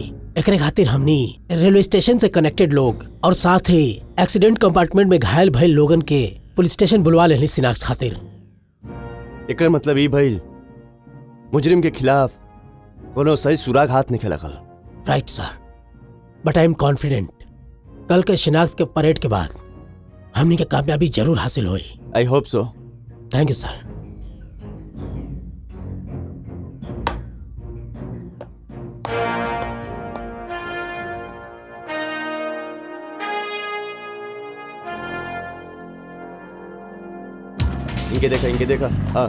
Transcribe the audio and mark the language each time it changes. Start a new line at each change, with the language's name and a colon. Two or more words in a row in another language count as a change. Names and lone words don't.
Bhojpuri: एकरे खातिर हमनी रेलवे स्टेशन से कनेक्टेड लोग और साथ ही
English: accident compartment
Bhojpuri: में घायल भइल लोगन के पुलिस स्टेशन बुलवा लेनी शिनाख्त खातिर। एकर मतलब ई भइल मुजरिम के खिलाफ कोनो सही सुराग हाथ नहीं लगल।
English: Right sir, but I am confident
Bhojpuri: कल के शिनाख्त के परेड के बाद हमनी के कामयाबी जरूर हासिल हुई।
English: I hope so. Thank you sir.
Bhojpuri: इनके देखा। हाँ